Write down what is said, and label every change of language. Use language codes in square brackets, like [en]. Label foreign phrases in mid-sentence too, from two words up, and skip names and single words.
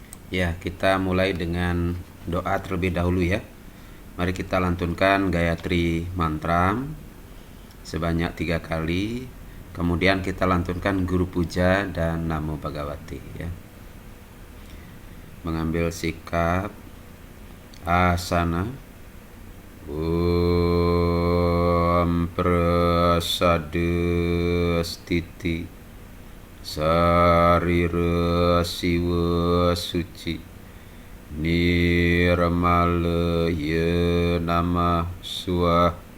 [id] Ya, kita mulai dengan doa terlebih dahulu ya. Mari kita lantunkan Gayatri Mantram sebanyak 3 kali. Kemudian kita lantunkan Guru Puja dan Namo Bhagavate ya. Mengambil sikap asana. [sa] Om Prasada Stiti Sarira Siwa Suci Nirmalaya Namah Swaha.